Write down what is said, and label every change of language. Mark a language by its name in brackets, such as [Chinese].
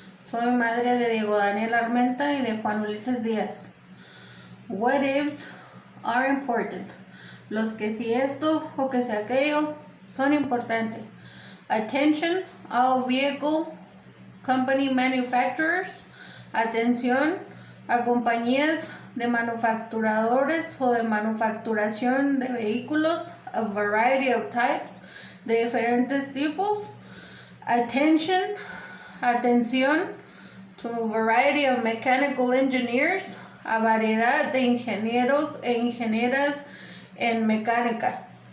[Spanish] Soy madre de Diego Daniel Armenta y de Juan Ulises Díaz. [English] What ifs are important. [Spanish] Los que si esto o que si aquello son importantes. [English] Attention, all vehicle company manufacturers. [Spanish] Atención a compañías de manufacturadores o de manufacturación de vehículos, [English] a variety of types, [Spanish] de diferentes tipos. Atención [English] to a variety of mechanical engineers, [Spanish] a variedad de ingenieros e ingenieras en mecánica.